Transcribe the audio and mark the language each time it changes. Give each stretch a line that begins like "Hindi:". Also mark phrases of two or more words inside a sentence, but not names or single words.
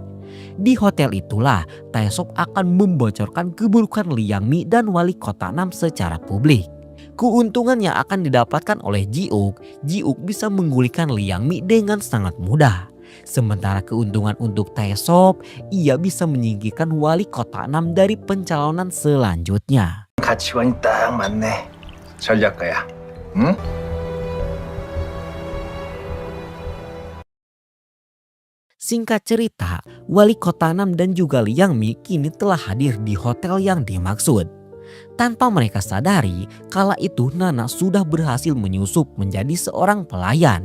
Indonesian: Di hotel itulah Taesop akan membocorkan keburukan Liang Mi dan wali kota Nam secara publik. Keuntungan yang akan didapatkan oleh Jiuk bisa menggulingkan Liang Mi dengan sangat mudah. Sementara keuntungan untuk Taesop, ia bisa menyingkirkan wali kota Nam dari pencalonan selanjutnya.
Korean: 가치관이 딱 맞네. 전략가야. 응?
Indonesian: Singkat cerita, wali kota Nam dan juga Liang Mi kini telah hadir di hotel yang dimaksud. Tanpa mereka sadari, kala itu Nana sudah berhasil menyusup menjadi seorang pelayan.